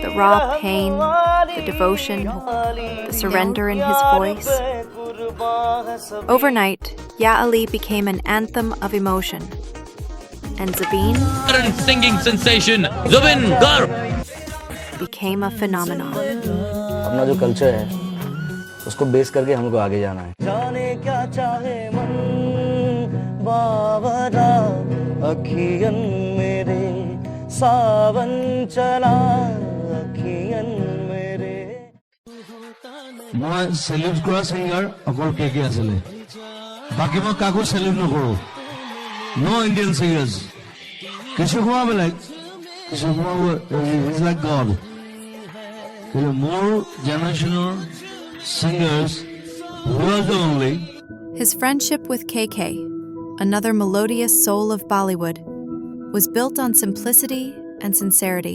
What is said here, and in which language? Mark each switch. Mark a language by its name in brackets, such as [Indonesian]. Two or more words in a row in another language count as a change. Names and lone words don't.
[English] The raw pain, the devotion, the surrender in his voice. Overnight, Ya Ali became an anthem of emotion. And Zubeen, Current singing sensation, Zubeen Garg, became a phenomenon. [Hindi] अपना जो कल्चर है उसको बेस करके हमको आगे जाना है. जाने क्या चाहे मन बावरा अखियन मेरे सावन चला अखियन मेरे. [Assamese] মই সেলিউট কৰা সিঙ্গাৰ অকল কে আছিলে, বাকী মই কাকো সেলিউট নকৰো. [English] No Indian singers. [Assamese] কিছু সময় বেলেগ, কিছু সময় [English] is like God. More generational singers was the only. His friendship with KK, another melodious soul of Bollywood, was built on simplicity and sincerity.